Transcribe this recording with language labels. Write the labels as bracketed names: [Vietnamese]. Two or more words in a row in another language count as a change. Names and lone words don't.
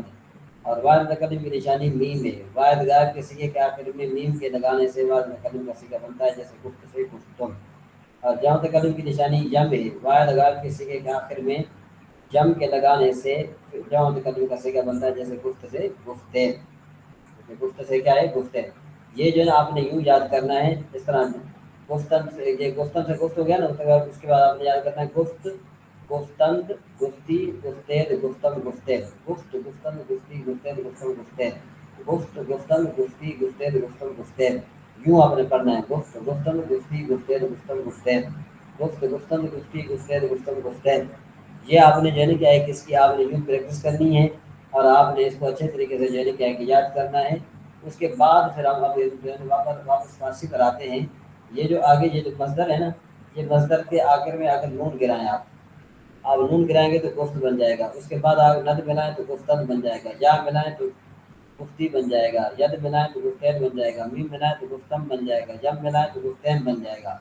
[Urdu] اور واحد متکلم کی نشانی میم ہے، واحد غائب کے صیغے کے آخر میں میم کے لگانے سے واحد متکلم کا صیغہ بنتا ہے، جیسے گفت سے گفتم۔ اور جمع متکلم کی نشانی یم ہے، واحد غائب کے صیغے کے آخر میں یم کے لگانے سے جمع متکلم کا صیغہ بنتا ہے، جیسے گفت سے گفتین۔ گفت سے کیا ہے؟ گفتین۔ یہ جو ہے نا آپ نے یوں یاد کرنا ہے اس طرح، گفتن سے، یہ گفتن سے گفت ہو گیا نا، اس کے بعد آپ نے یاد کرنا ہے [Persian] گفت، گفتند، گفتی، گفتید، گفتم، گفتید، گفت، گفتند، گفتی، گفتید، گفتم، گفتید، گفت، گفتند، گفتی، گفتید، گفتم، گفتید۔ [Urdu] یوں آپ نے پڑھنا ہے، [Persian] گفت، گفتند، گفتی، گفتید، گفتم، گفتید، گفت، گفتند، گفتی، گفتید، گفتم، گفتید۔ [Urdu] یہ آپ نے جو ہے نا کیا ہے کہ اس کی آپ نے یوں پریکٹس کرنی ہے، اور آپ نے اس کو اچھے طریقے سے جو ہے نا کیا ہے کہ یاد کرنا ہے۔ اس کے بعد پھر ہم اب جو ہے نا واپس فارسی پر آتے ہیں۔ یہ جو آگے یہ جو مصدر ہے نا، یہ مصدر کے آخر میں اگر نون گرائیں آپ نون گرائیں گے تو گفت بن جائے گا، اس کے بعد آپ ند ملائیں تو گفتن بن جائے گا، یا ملائیں تو گفتی بن جائے گا، ید ملائیں تو گفتین بن جائے گا، میم ملائیں تو گفتم بن جائے گا، یم ملائیں تو گفتین بن جائے گا۔